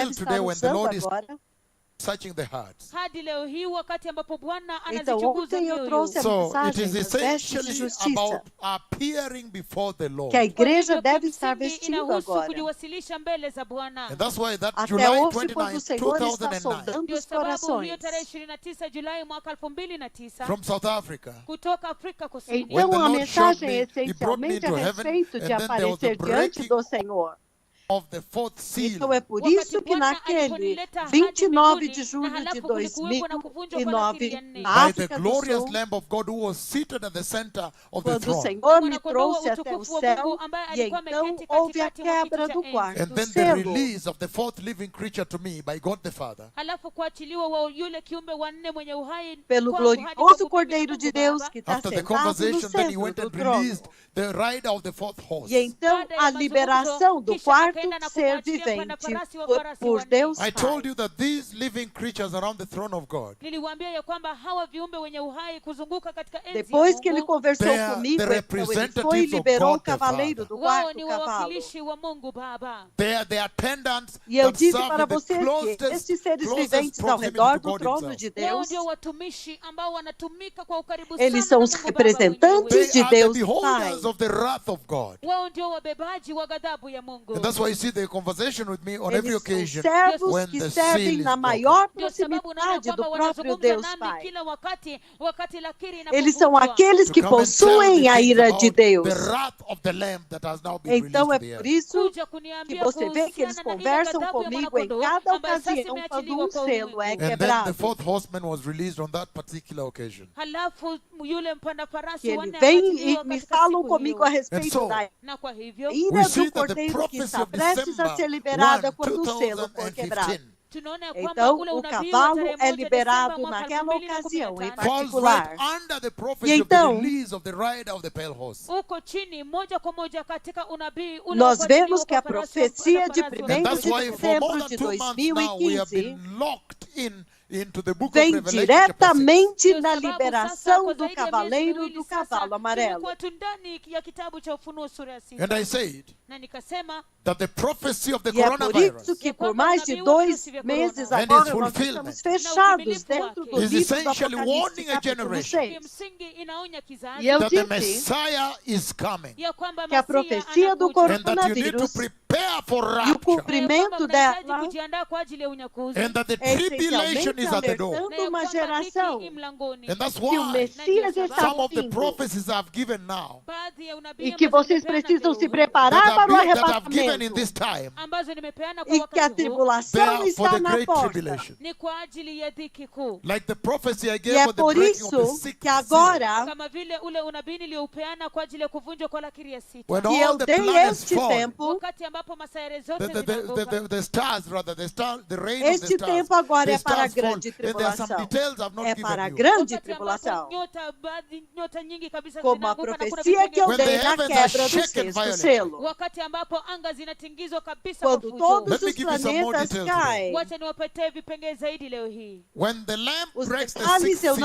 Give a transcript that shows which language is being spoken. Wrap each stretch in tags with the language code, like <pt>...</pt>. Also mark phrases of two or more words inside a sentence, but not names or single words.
<pt>deve</pt> <en>today</en> <pt>estar</pt> <en>when the</en> <pt>usando</pt> <en>Lord is</en> <pt>agora.</pt> <en>searching the hearts.</en> <sw>hadi leo hii wakati ambapo Bwana</sw> <pt>Então,</pt> <sw>anazichunguza</sw> <pt>ontem eu</pt> <sw>mioyo.</sw> <pt>trouxe a</pt> <en>So it</en> <pt>mensagem</pt> <en>is</en> <pt>das vestes de</pt> <en>essentially</en> <pt>justiça,</pt> <en>about appearing before the</en> <pt>que a</pt> <en>Lord.</en> <sw>Kwa</sw> <pt>igreja</pt> <sw>hivyo</sw> <pt>deve estar</pt> <sw>kimsingi</sw> <pt>vestindo</pt> <sw>inahusu</sw> <pt>agora.</pt> <sw>kujiwasilisha mbele za Bwana.</sw> <en>And that's why that</en> <pt>Até</pt> <en>July</en> <pt>hoje, quando</pt> <en>29,</en> <pt>o Senhor está</pt> <en>2009,</en> <pt>sondando</pt> <sw>Ndio</sw> <pt>os</pt> <sw>sababu hiyo</sw> <pt>corações.</pt> <sw>tarehe 29 Julai mwaka 2009</sw> <en>from South Africa,</en> <sw>kutoka Afrika Kusini.</sw> <en>When</en> <pt>Então,</pt> <en>the</en> <pt>a</pt> <en>Lord showed</en> <pt>mensagem</pt> <en>me,</en> <pt>é</pt> <en>He brought me</en> <pt>essencialmente a</pt> <en>into heaven,</en> <pt>respeito</pt> <en>and</en> <pt>de</pt> <en>then there was the</en> <pt>aparecer diante</pt> <en>breaking</en> <pt>do Senhor.</pt> <en>of the fourth seal.</en> <pt>Então, é por</pt> <sw>Wakati</sw> <pt>isso que</pt> <sw>Bwana</sw> <pt>naquele</pt> <sw>aliponileta hadi</sw> <pt>29 de</pt> <sw>mbinguni, na</sw> <pt>julho de</pt> <sw>halafu kulikuwepo na kuvunjwa kwa lakiri ya</sw> <pt>2009,</pt> <sw>nne.</sw> <pt>na</pt> <en>By the</en> <pt>África do</pt> <en>glorious</en> <pt>Sul,</pt> <en>Lamb of God who was seated at the center of the</en> <pt>quando o</pt> <en>throne.</en> <pt>Senhor me</pt> <sw>Mwanakondoo wa</sw> <pt>trouxe até o</pt> <sw>utukufu wa</sw> <pt>céu,</pt> <sw>Mungu ambaye</sw> <pt>e</pt> <sw>alikuwa</sw> <pt>então</pt> <sw>ameketi</sw> <pt>houve a</pt> <sw>katikati mwa kiti</sw> <pt>quebra</pt> <sw>cha</sw> <pt>do</pt> <sw>enzi.</sw> <pt>quarto</pt> <en>And then the</en> <pt>selo.</pt> <en>release of the fourth living creature to me by God the Father.</en> <sw>Halafu kuachiliwa wa yule kiumbe wa nne mwenye uhai</sw> <pt>Pelo</pt> <sw>kwangu hadi</sw> <pt>glorioso</pt> <sw>kwangu mimi na</sw> <pt>Cordeiro de</pt> <sw>Mungu</sw> <pt>Deus</pt> <sw>Baba.</sw> <pt>que está</pt> <en>After the</en> <pt>sentado no</pt> <en>conversation, then he</en> <pt>centro</pt> <en>went</en> <pt>do</pt> <en>and</en> <pt>trono.</pt> <en>released the rider of the fourth horse.</en> <pt>E então</pt> <sw>Baada ya</sw> <pt>a</pt> <sw>mazungumzo,</sw> <pt>liberação do</pt> <sw>kisha</sw> <pt>quarto</pt> <sw>akaenda na</sw> <pt>ser</pt> <sw>kumwachilia</sw> <pt>vivente</pt> <sw>mpanda-farasi wa</sw> <pt>por,</pt> <sw>farasi</sw> <pt>por</pt> <sw>wanne.</sw> <pt>Deus</pt> <en>I</en> <pt>Pai.</pt> <en>told you that these living creatures around the throne of God,</en> <sw>Niliwaambia ya kwamba hawa viumbe wenye uhai kuzunguka katika enzi</sw> <pt>Depois</pt> <sw>ya</sw> <pt>que ele</pt> <sw>Mungu,</sw> <pt>conversou</pt> <en>They are</en> <pt>comigo,</pt> <en>the</en> <pt>então ele foi e</pt> <en>representatives of</en> <pt>liberou</pt> <en>God</en> <pt>o</pt> <en>the</en> <pt>cavaleiro</pt> <en>Father.</en> <pt>do</pt> <sw>wao</sw> <pt>quarto</pt> <sw>ni</sw> <pt>cavalo.</pt> <sw>wawakilishi wa Mungu Baba.</sw> <en>they are the attendants</en> <pt>E eu</pt> <en>that</en> <pt>disse</pt> <en>serve</en> <pt>para</pt> <en>in the</en> <pt>vocês que</pt> <en>closest,</en> <pt>estes seres</pt> <en>closest</en> <pt>viventes ao</pt> <en>proximity</en> <pt>redor</pt> <en>to</en> <pt>do</pt> <en>God</en> <pt>trono</pt> <en>himself.</en> <pt>de</pt> <sw>Wao</sw> <pt>Deus,</pt> <sw>ndio watumishi ambao wanatumika kwa ukaribu</sw> <pt>eles</pt> <sw>sana</sw> <pt>são</pt> <sw>na</sw> <pt>os</pt> <sw>Mungu Baba mwenyewe.</sw> <pt>representantes</pt> <en>They</en> <pt>de</pt> <en>are the</en> <pt>Deus Pai.</pt> <en>beholders of the wrath of God.</en> <sw>Wao ndio wabebaji wa ghadhabu ya Mungu.</sw> <en>And that's why you see the conversation with me on every</en> <pt>Eles são</pt> <en>occasion</en> <pt>servos</pt> <en>when</en> <pt>que</pt> <en>the seal</en> <pt>servem</pt> <en>is</en> <pt>na</pt> <en>broken.</en> <pt>maior</pt> <sw>Ndio sababu unaona</sw> <pt>proximidade do</pt> <sw>kwamba</sw> <pt>próprio</pt> <sw>wanazungumza</sw> <pt>Deus</pt> <sw>nami</sw> <pt>Pai.</pt> <sw>kila wakati lakiri</sw> <pt>Eles são</pt> <sw>inapovunjwa.</sw> <pt>aqueles</pt> <en>To</en> <pt>que</pt> <en>come and tell</en> <pt>possuem</pt> <en>me</en> <pt>a</pt> <en>things</en> <pt>ira de</pt> <en>about</en> <pt>Deus.</pt> <en>the wrath of the Lamb that has now been</en> <pt>Então é</pt> <en>released to the</en> <pt>por</pt> <en>earth.</en> <pt>isso</pt> <sw>Kuja</sw> <pt>que</pt> <sw>kuniambia</sw> <pt>você vê que eles</pt> <sw>kuhusiana na ile</sw> <pt>conversam</pt> <sw>ghadhabu ya</sw> <pt>comigo em</pt> <sw>mwanakondoo</sw> <pt>cada</pt> <sw>ambayo sasa</sw> <pt>ocasião quando</pt> <sw>imeachiliwa kwa</sw> <pt>selo é</pt> <sw>ulimwengu.</sw> <en>And then the</en> <pt>quebrado.</pt> <en>fourth horseman was released on that particular occasion.</en> <sw>Halafu yule mpanda</sw> <pt>Que</pt> <sw>farasi</sw> <pt>ele</pt> <sw>wanne</sw> <pt>vem</pt> <sw>akatiliwa</sw> <pt>e me</pt> <sw>katika</sw> <pt>falam</pt> <sw>siku</sw> <pt>comigo a</pt> <sw>hiyo.</sw> <pt>respeito</pt> <en>so,</en> <pt>da</pt> <sw>Na kwa hivyo</sw> <en>We</en> <pt>ira</pt> <en>see</en> <pt>do</pt> <en>that the</en> <pt>cordeiro que</pt> <en>prophecy</en> <pt>está</pt> <en>of</en> <pt>prestes a</pt> <en>December</en> <pt>ser liberada</pt> <en>1,</en> <pt>quando o selo for quebrado.</pt> <en>2015</en> <sw>tunaona kwamba</sw> <pt>Então,</pt> <sw>ule</sw> <pt>o</pt> <sw>unabii wa</sw> <pt>cavalo</pt> <sw>tarehe</sw> <pt>é</pt> <sw>1</sw> <pt>liberado</pt> <sw>Desemba mwaka</sw> <pt>naquela ocasião em</pt> <sw>2015</sw> <en>falls</en> <pt>particular.</pt> <en>right under the</en> <pt>E</pt> <en>prophecy of the</en> <pt>então,</pt> <en>release of the rider of the pale horse.</en> <sw>uko chini moja kwa moja katika unabii ule</sw> <pt>nós</pt> <sw>wa</sw> <pt>vemos que a</pt> <sw>farasi wa</sw> <pt>profecia de</pt> <sw>farasi wa</sw> <pt>1º</pt> <en>And that's</en> <pt>de</pt> <en>why for more</en> <pt>dezembro</pt> <en>than</en> <pt>de</pt> <en>2 months now we have</en> <pt>2015</pt> <en>been locked into the book of</en> <pt>vem</pt> <en>Revelation chapter 6.</en> <pt>diretamente</pt> <sw>Ndio</sw> <pt>na</pt> <sw>sababu sasa</sw> <pt>liberação</pt> <sw>kwa</sw> <pt>do</pt> <sw>zaidi ya miezi</sw> <pt>cavaleiro</pt> <sw>miwili</sw> <pt>do</pt> <sw>sasa,</sw> <pt>cavalo amarelo.</pt> <sw>tumekuwa tu ndani ya kitabu cha Ufunuo sura ya 6.</sw> <en>And I said</en> <sw>Na nikasema</sw> <en>that the prophecy of the</en> <pt>E é por</pt> <en>coronavirus</en> <pt>isso que</pt> <sw>Ya</sw> <pt>por</pt> <sw>kwamba</sw> <pt>mais de</pt> <sw>unabii wa</sw> <pt>2</pt> <sw>virusi vya</sw> <pt>meses</pt> <sw>corona</sw> <en>and</en> <pt>agora</pt> <en>its</en> <pt>nós</pt> <en>fulfillment</en> <pt>estamos fechados dentro do</pt> <en>is</en> <pt>livro do</pt> <en>essentially</en> <pt>Apocalipse,</pt> <en>warning a</en> <pt>capítulo</pt> <en>generation</en> <pt>6.</pt> <sw>kimsingi inaonya</sw> <pt>E</pt> <sw>kizazi</sw> <pt>eu</pt> <en>that the</en> <pt>disse</pt> <en>Messiah is coming</en> <sw>ya kwamba</sw> <pt>que a</pt> <sw>Masia</sw> <pt>profecia do</pt> <sw>anakuja.</sw> <en>and that you need to</en> <pt>coronavírus</pt> <en>prepare for</en> <pt>e o</pt> <en>rapture</en> <pt>cumprimento</pt> <sw>Mnahitaji</sw> <pt>dela</pt> <sw>kujiandaa kwa ajili ya unyakuzi.</sw> <en>and that the</en> <pt>é</pt> <en>tribulation</en> <pt>essencialmente</pt> <en>is at the door.</en> <pt>alertando</pt> <sw>Na ya</sw> <pt>uma</pt> <sw>kwamba</sw> <pt>geração</pt> <sw>dhiki i mlangoni.</sw> <en>And that's</en> <pt>que o</pt> <en>why</en> <pt>Messias está</pt> <en>some of the</en> <pt>vindo</pt> <en>prophecies I've given now</en> <sw>Baadhi ya unabii</sw> <pt>e que</pt> <sw>ambazo</sw> <pt>vocês</pt> <sw>nimepeana</sw> <pt>precisam</pt> <sw>leo</sw> <pt>se</pt> <sw>hii,</sw> <pt>preparar para o</pt> <en>that I've given in</en> <pt>arrebatamento</pt> <en>this time,</en> <sw>ambazo nimepeana kwa</sw> <pt>e que a</pt> <sw>wakati huu,</sw> <en>they</en> <pt>tribulação</pt> <en>are for</en> <pt>está</pt> <en>the</en> <pt>na</pt> <en>great</en> <pt>porta.</pt> <en>tribulation.</en> <sw>ni kwa ajili ya dhiki kuu.</sw> <en>Like the prophecy I</en> <pt>E</pt> <en>gave</en> <pt>é</pt> <en>for the</en> <pt>por</pt> <en>breaking of the</en> <pt>isso</pt> <en>sixth</en> <pt>que</pt> <en>seal.</en> <pt>agora</pt> <sw>Kama vile ule unabii nilioupeana kwa ajili ya kuvunjwa kwa lakiri ya sita.</sw> <en>When</en> <pt>que</pt> <en>all</en> <pt>eu</pt> <en>the</en> <pt>dei</pt> <en>planets</en> <pt>este</pt> <en>fall,</en> <pt>tempo,</pt> <sw>Wakati ambapo masayare zote zinaanguka.</sw> <en>the stars rather, the rain of the</en> <pt>este</pt> <en>stars,</en> <pt>tempo agora</pt> <en>the</en> <pt>é para a</pt> <en>stars fall.</en> <pt>grande</pt> <en>And there are some</en> <pt>tribulação.</pt> <en>details I've not</en> <pt>É</pt> <en>given</en> <pt>para a</pt> <en>you.</en> <pt>grande</pt> <sw>Wakati</sw> <pt>tribulação.</pt> <sw>ambapo nyota nyingi kabisa</sw> <pt>Como a</pt> <sw>zinaanguka na kuna</sw> <pt>profecia que eu</pt> <en>When</en> <pt>dei</pt> <en>the</en> <pt>na</pt> <en>heavens are</en> <pt>quebra do</pt> <en>shaken</en> <pt>sexto</pt> <en>violently.</en> <pt>selo.</pt> <sw>wakati ambapo anga zinatingizwa kabisa kwa</sw> <pt>Quando</pt> <sw>fujo.</sw> <pt>todos</pt> <en>Let me</en> <pt>os</pt> <en>give you some more</en> <pt>planetas</pt> <en>details today.</en> <pt>caem.</pt> <sw>Wacha niwapatie vipengee zaidi leo hii.</sw> <en>When the Lamb</en> <pt>Os</pt> <en>breaks the</en> <pt>detalhes</pt> <en>sixth</en> <pt>eu não</pt>